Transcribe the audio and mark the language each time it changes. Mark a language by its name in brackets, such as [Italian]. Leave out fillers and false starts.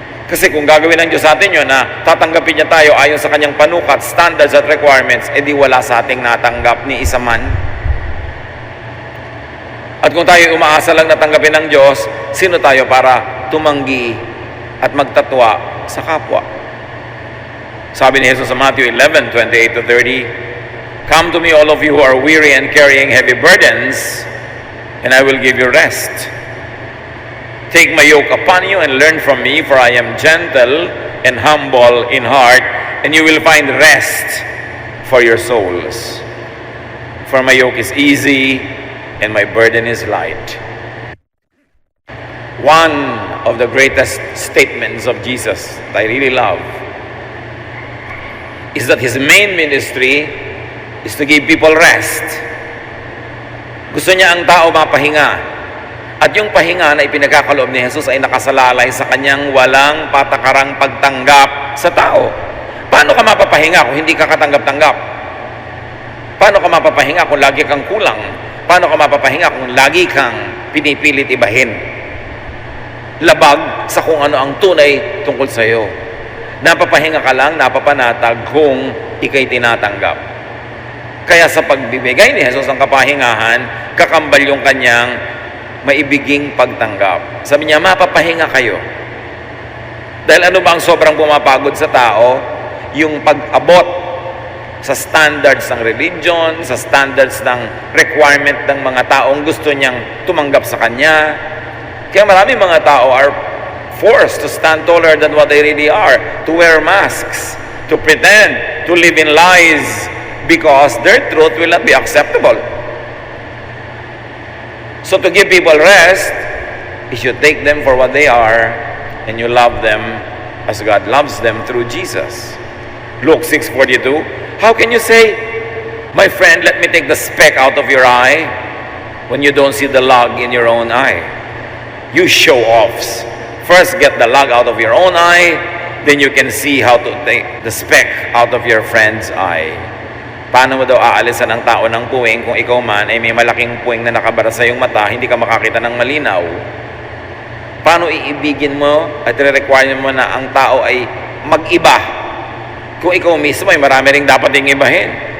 [Filipino] Kasi kung gagawin ng Diyos sa atin yun na tatanggapin niya tayo ayon sa kanyang panukat, standards at requirements, edi wala sa ating natanggap ni isa man. At kung tayo umaasa lang natanggapin ng Diyos, sino tayo para tumanggi at magtatwa sa kapwa? Sabi ni Jesus sa [English] Matthew 11:28-30, "Come to me, all of you who are weary and carrying heavy burdens, and I will give you rest. Take my yoke upon you and learn from me, for I am gentle and humble in heart, and you will find rest for your souls. For my yoke is easy and my burden is light." One of the greatest statements of Jesus that I really love is that His main ministry is to give people rest. [Filipino] Gusto niya ang tao mapahinga. At yung pahinga na ipinagkakaloob ni Jesus ay nakasalalay sa kanyang walang patakarang pagtanggap sa tao. Paano ka mapapahinga kung hindi ka katanggap-tanggap? Paano ka mapapahinga kung lagi kang kulang? Paano ka mapapahinga kung lagi kang pinipilit ibahin? Labag sa kung ano ang tunay tungkol sa iyo. Napapahinga ka lang, napapanatag kung ikay tinatanggap. Kaya sa pagbibigay ni Jesus ng kapahingahan, kakambal yung kanyang maibiging pagtanggap. Sabi niya, mapapahinga kayo. Dahil ano ba ang sobrang pumapagod sa tao? Yung pag-abot sa standards ng religion, sa standards ng requirement ng mga taong gusto niyang tumanggap sa kanya. Kaya marami mga tao [English] are forced to stand taller than what they really are, to wear masks, to pretend, to live in lies, because their truth will not be acceptable. So to give people rest, you should take them for what they are, and you love them as God loves them through Jesus. Luke 6:42, how can you say, "My friend, let me take the speck out of your eye," when you don't see the log in your own eye? You show-offs. First get the log out of your own eye, then you can see how to take the speck out of your friend's eye. [Filipino] Paano mo daw aalisan ang tao ng puwing kung ikaw man ay may malaking puwing na nakabara sa iyong mata, hindi ka makakita ng malinaw? Paano iibigin mo at re-require mo na ang tao ay mag-iba kung ikaw mismo ay marami ring dapat ding ibahin?